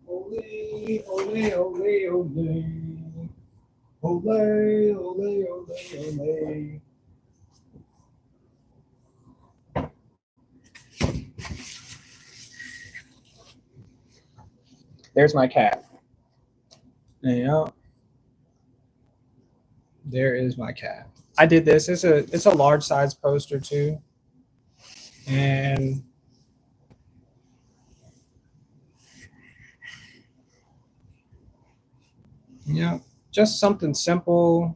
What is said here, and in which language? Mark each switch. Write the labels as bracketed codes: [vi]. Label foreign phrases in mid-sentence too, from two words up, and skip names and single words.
[en] ole, ole, ole, ole. Ole, ole, ole, ole. There's my cat. Yeah. There is my cat. I did this. It's a large size poster too. And yeah, just something simple.